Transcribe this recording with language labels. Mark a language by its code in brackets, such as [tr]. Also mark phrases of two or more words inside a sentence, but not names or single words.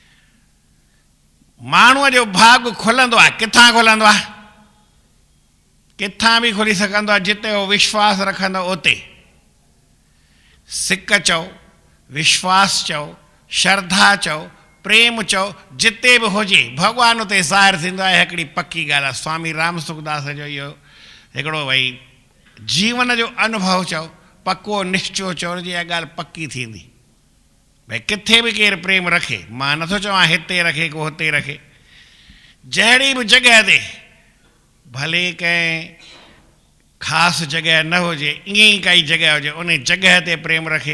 [sd] माण्हूअ जो भाॻ खुलंदो आहे, किथां खुलंदो आहे? किथां बि खुली सघंदो आहे, जिते उहो विश्वास रखंदो उते। सिक चओ, विश्वास चओ, श्रद्धा चओ, प्रेम चओ, जिते बि हुजे भॻवानु उते ज़ाहिर थींदो आहे। हिकिड़ी पकी ॻाल्हि आहे, स्वामी राम सुखदास जो इहो हिकिड़ो भई जीवन जो अनुभव चओ, पको निश्चो चओ, जी इहा ॻाल्हि पकी थींदी। भई किथे बि केरु प्रेम रखे, मां नथो चवां हिते रखे को हुते रखे, जहिड़ी बि जॻह ते, भले कंहिं ख़ासि जॻह न हुजे, ईअं ई काई जॻह हुजे, उन जॻह ते प्रेम रखे।